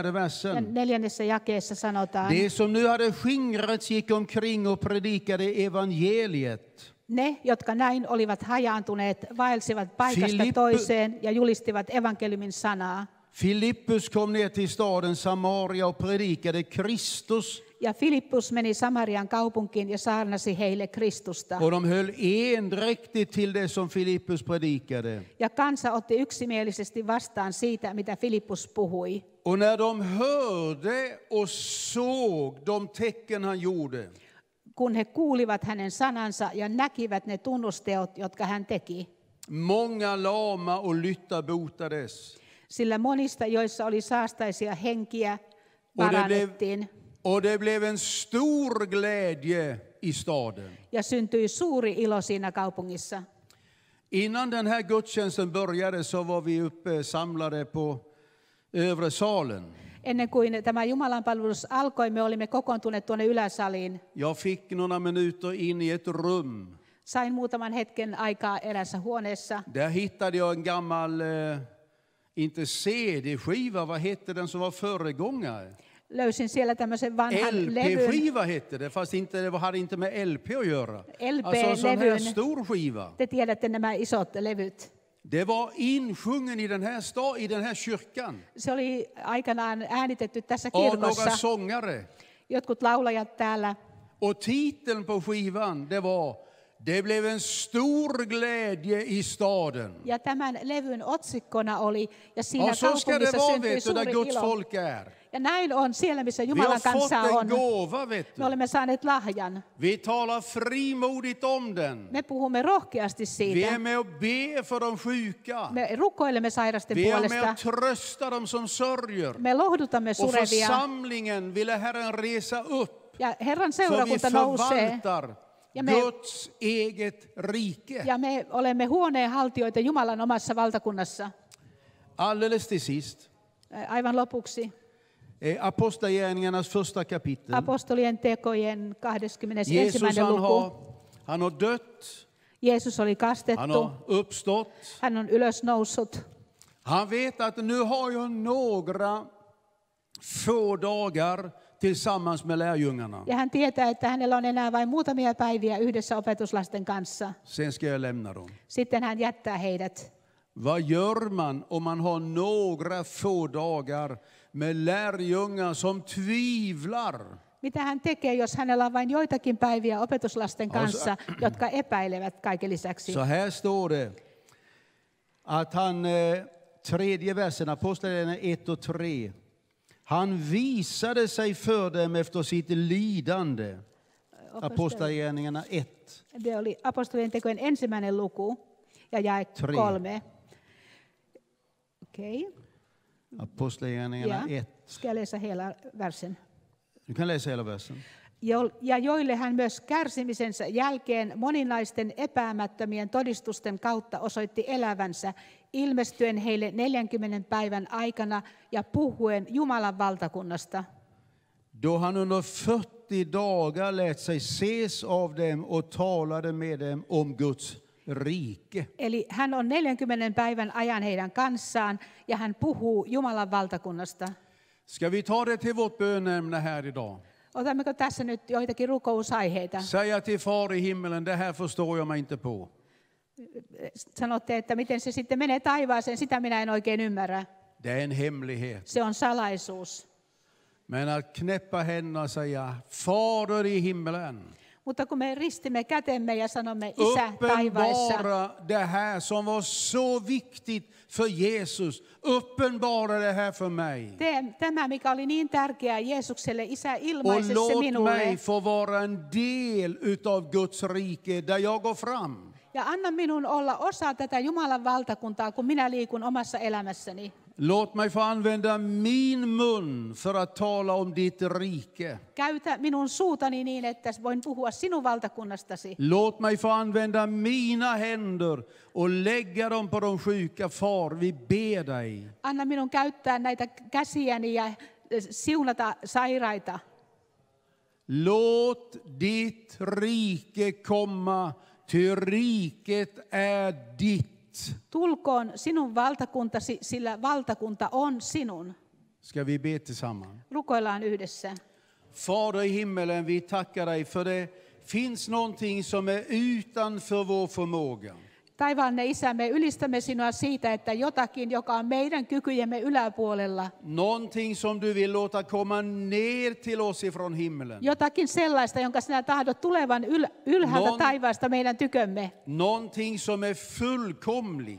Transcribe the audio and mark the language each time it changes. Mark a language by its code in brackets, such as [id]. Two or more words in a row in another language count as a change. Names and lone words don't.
[sv] Ja versen. 4. [fi] jakeessa sanotaan, [sv] Det som nu hade skingrats gick omkring och predikade evangeliet. [fi] ne, jotka näin olivat hajaantuneet, vaelsivat paikasta Filippe- toiseen ja julistivat evankeliumin sanaa. [sv] Filippus kom ner till staden Samaria och predikade Kristus. [fi] Ja Filippus meni Samarian kaupunkiin ja saarnasi heille Kristusta. [sv] Och de höll endräktigt till det som Filippus predikade. [fi] Ja kansa otti yksimielisesti vastaan siitä, mitä Filippus puhui. [sv] Och när de hörde och såg de tecken han gjorde, [fi] Kun he kuulivat hänen sanansa ja näkivät ne tunnusteot, jotka hän teki. [sv] många lama och lytta botades. [fi] Sillä monista, joissa oli saastaisia henkiä, parannettiin. [sv] Och det blev en stor glädje i staden. [fi] Ja syntyi suuri ilo siinä kaupungissa. [sv] Innan den här gudstjänsten började så var vi uppe samlade på övre salen. [fi] Ennen kuin tämä Jumalanpalvelus alkoi, me olimme kokoontuneet tuonne yläsaliin. [sv] Jag fick några minuter in i ett rum. [fi] Sain muutaman hetken aikaa erässä huoneessa. [sv] Där hittade jag en gammal, inte CD-skiva, vad hette den som var föregångare? [fi] Löysin siellä tämmöisen vanhan levyn. [sv] LP-skiva hette det, fast det hade inte med LP att göra. Alltså en sån här [fi] LP-levyn. [sv] stor skiva. [fi] Te tiedätte nämä isot levyt. [sv] Det var insjungen i den här kyrkan [fi] Se oli aikanaan äänitetty tässä [sv] av några [fi] kirkossa. [sv] sångare. [fi] Jotkut laulajat täällä. [sv] Och titeln på skivan, det var "Det blev en stor glädje i staden". [fi] Ja tämän levyn otsikkona oli, ja siinä [sv] Och så ska det [fi] kaupungissa [sv] vara, [fi] syntyi [sv] vet du, där [fi] suuri [sv] Guds [fi] ilo. [sv] folk är. [fi] Ja näin on siellä, missä [sv] Vi har [fi] Jumalan [sv] fått [fi] kanssa [sv] en [fi] on. [sv] gåva, vet [fi] Me [sv] du. [fi] olemme saaneet lahjan. [sv] Vi talar frimodigt om den. [fi] Me puhumme rohkeasti [sv] Vi [fi] siitä. [sv] är med och ber för de sjuka. [fi] Me rukoilemme sairasten [sv] Vi är med [fi] puolesta. [sv] och tröstar dem som sörjer. [fi] Me lohdutamme [sv] Och [fi] surevia. [sv] församlingen ville Herren resa upp. [fi] Ja Herran [sv] För vi [fi] seurakunta nousee. [sv] förvaltar [fi] Ja me, [sv] Guds eget rike. [fi] ja me olemme huoneenhaltijoita Jumalan omassa valtakunnassa. [sv] Alldeles till sist. [fi] Aivan lopuksi. [sv] Apostlagärningarnas första kapitel. [fi] Apostolien tekojen 21. [sv] Jesus [fi] luku. [sv] han har dött. [fi] Jeesus oli [sv] Han [fi] kastettu. [sv] har uppstått. [fi] Hän on ylösnoussut. [sv] Han vet att nu har jag några få dagar tillsammans med lärjungarna. [fi] Ja hän tietää, että hänellä on enää vain muutamia päiviä yhdessä opetuslasten kanssa. [sv] Sen ska jag lämna dem. [fi] Sitten hän jättää heidät. [sv] Vad gör man om man har några få dagar med lärjungar som tvivlar? [fi] Mitä hän tekee, jos hänellä on vain joitakin päiviä opetuslasten kanssa, jotka epäilevät kaiken lisäksi? [sv] Så här står det att han, tredje versen, Apostlagärningarna 1 och 3. Han visade sig för dem efter sitt lidande. Apostlagärningarna 1. [fi] Det oli apostolien tekojen 1. luku ja jae 3. [sv] Okej. Apostlagärningarna Ja. 1. Ska jag läsa hela versen? Du kan läsa hela versen. [fi] Ja joille hän myös kärsimisensä jälkeen moninaisten epäämättömien todistusten kautta osoitti elävänsä, ilmestyen heille 40 päivän aikana ja puhuen Jumalan valtakunnasta. [sv] Då han under 40 dagar lät sig ses av dem och talade med dem om Guds rike. [fi] Eli hän on 40 päivän ajan heidän kanssaan ja hän puhuu Jumalan valtakunnasta. [sv] Ska vi ta det till vårt bönämne här idag? [fi] Otammeko tässä nyt joitakin rukousaiheita? [sv] Säga till Far i himmelen, det här förstår jag mig inte på. [fi] Sanotte, että miten se sitten menee taivaaseen, sitä minä en oikein ymmärrä. [sv] Det är en hemlighet. [fi] Se on salaisuus. [sv] Men att knäppa händerna och säga, Fader i himmelen, [fi] Mutta kun me ristimme kätemme ja sanomme Isä taivaissa, [sv] uppenbara det här som var så viktigt för Jesus. Uppenbara det här för mig. [fi] tämä, mikä oli niin tärkeää Jeesukselle, Isä [sv] Och [fi] ilmaise se [sv] låt mig [fi] minulle. [sv] få vara en del utav Guds rike där jag går fram. [fi] Ja anna minun olla osa tätä Jumalan valtakuntaa, kun minä liikun omassa elämässäni. [sv] Låt mig få använda min mun för att tala om ditt rike. [fi] Käytä minun suutani niin, että voin puhua sinun valtakunnastasi. [sv] Låt mig få använda mina händer och lägga dem på de sjuka. Far, vi ber dig. [fi] Anna minun käyttää näitä käsiäni ja siunata sairaita. [sv] Låt ditt rike komma, ty riket är ditt. [fi] Tulkoon sinun valtakuntasi, sillä valtakunta on sinun. [sv] Ska vi be tillsammans? [fi] Rukoillaan yhdessä. [sv] Fader i himmelen, vi tackar dig för det finns någonting som är utanför vår förmåga. [fi] Taivaallinen Isä, me ylistämme sinua siitä, että jotakin, joka on meidän kykyjemme yläpuolella, [sv] någonting som du vill låta komma ner till oss ifrån himlen, [fi] jotakin sellaista, jonka sinä tahdot tulevan ylhäältä taivaasta meidän tykömme, [sv] någonting som är fullkomligt